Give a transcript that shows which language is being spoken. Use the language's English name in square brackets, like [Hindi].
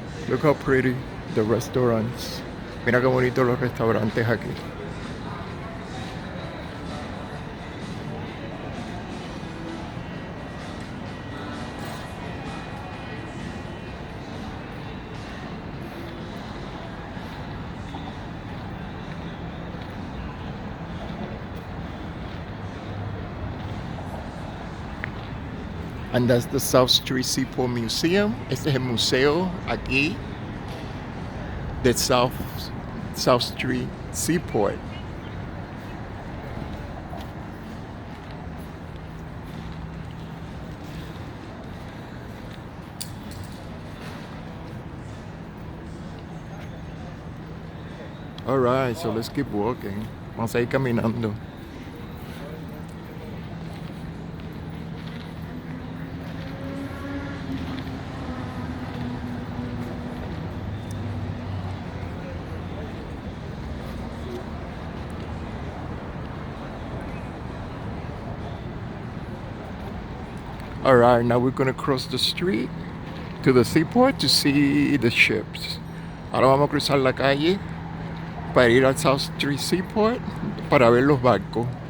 [English] Look how pretty the restaurants. [Spanish] Mira qué bonitos los restaurantes aquí. [English] And that's the South Street Seaport Museum. [Spanish] Este es el museo aquí de South Street Seaport. [English] Alright, so let's keep walking. [Spanish] Vamos a ir caminando. [English] Alright, now we're gonna cross the street to the seaport to see the ships. [Spanish] Ahora vamos a cruzar la calle para ir al South Street Seaport para ver los barcos.